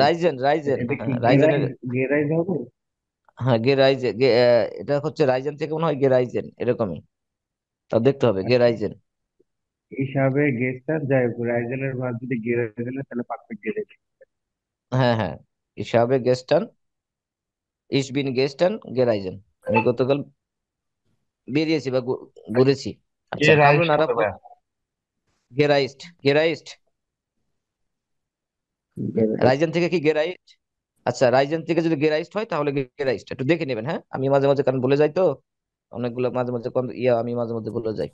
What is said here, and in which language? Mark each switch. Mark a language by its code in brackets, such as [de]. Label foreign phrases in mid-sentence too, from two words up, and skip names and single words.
[de] reisen reisen, [bn] এটা কি হ্যাঁ রাইজেনের। গেরাইজ হবে? হ্যাঁ [de] ge reisen [bn] এটা হচ্ছে রাইজেন থেকে মনে হয় [de] ge reisen [bn] এরকমই, তা দেখতে হবে গে আচ্ছা, রাইজেন। হিসাবে গেস্টার, যাই হোক রাইজেনের ভার যদি গেরাইজেনের, তাহলে পারফেক্ট গেরেজ। হ্যাঁ হ্যাঁ, [de] ich habe gestern, ich bin gestern gereisen. [bn] আমি গতকাল বেরিয়েছি বা ঘুরেছি। এ আচ্ছা, কামরুন রাইস্ট হবে আরাফাত। ভাইয়া। [de] gereist, gereist. reisen [bn] থেকে কি [de] গেরাইস্ট? [bn] আচ্ছা, রাইজেন থেকে যদি গেরাইস্ট হয় তাহলে গেরাইস্ট একটু দেখে নেবেন। হ্যাঁ, আমি মাঝে মাঝে কারণ ভুলে যাই তো, অনেকগুলো মাঝে মাঝে আমি মাঝে মাঝে ভুলে যাই।